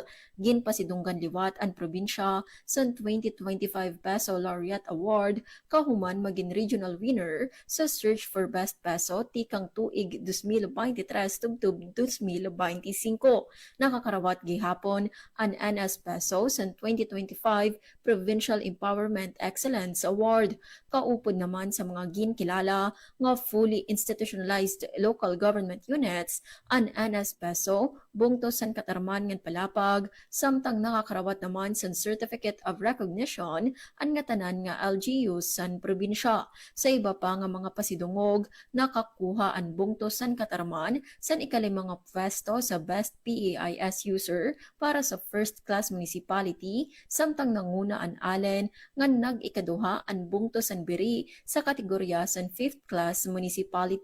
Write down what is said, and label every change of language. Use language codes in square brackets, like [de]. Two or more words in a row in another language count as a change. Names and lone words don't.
[war] Ginpasidunggan liwat ang probinsya sa 2025 PESO Laureate Award kahuman maging regional winner sa Search for Best Peso tikang tuig 2023 tubtub 2025. Nakakarawat gihapon ang NS Peso sa 2025 Provincial Empowerment Excellence Award. Kaupod naman sa mga ginkilala nga [en] fully institutionalized local government units [war] ang NS Peso bungto san katarman ngan palapag samtang nakakarawat naman sa Certificate of Recognition ang nga tanan nga LGUs san probinsya. Sa iba pa nga mga pasidungog, nakakuha ang bungto san katarman san ikalimang pwesto sa Best PEIS User para sa First Class Municipality samtang nanguna ang Allen nga nag-ikaduha ang bungto san biri sa kategorya san Fifth Class Municipality.